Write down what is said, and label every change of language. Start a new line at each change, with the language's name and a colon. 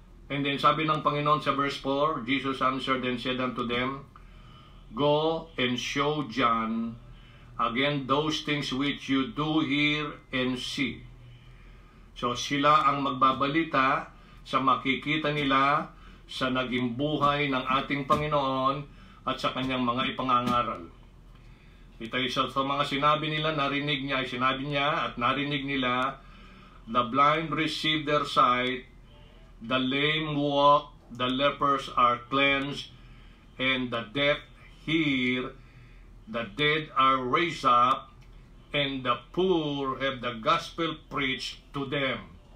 English: And then
Filipino: sabi ng Panginoon sa
English: verse 4, Jesus answered and said unto them, go and show John again those things which you do hear and see.
Filipino: So sila ang magbabalita sa makikita nila sa naging buhay ng ating Panginoon at sa kanyang mga ipangangaral. Ito isa sa mga sinabi nila, narinig niya, sinabi niya at narinig nila,
English: the blind receive their sight, the lame walk, the lepers are cleansed, and the deaf hear, the dead are raised up, and the poor have the gospel preached to them.